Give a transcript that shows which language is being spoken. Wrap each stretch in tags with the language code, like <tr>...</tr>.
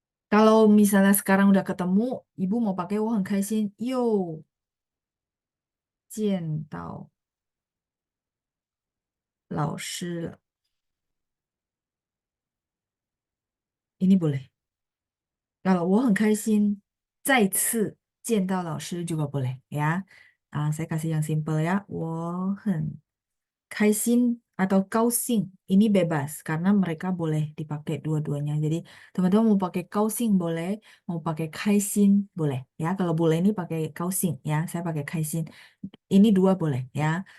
<id>Kalau misalnya sekarang udah ketemu, ibu mau pakai</id> <zh>我很开心又见到老师了.</zh> <id>Ini boleh.</id> <zh>我很开心再次见到老师</zh> <id>juga boleh ya. Saya kasih yang simple ya.</id> <zh>我很开心</zh> <id>atau kausing ini bebas karena mereka boleh dipakai dua-duanya. Jadi teman-teman mau pakai kausing boleh, mau pakai kaisin boleh ya. Kalau boleh ini pakai kausing ya. Saya pakai kaisin. Ini dua boleh ya.</id>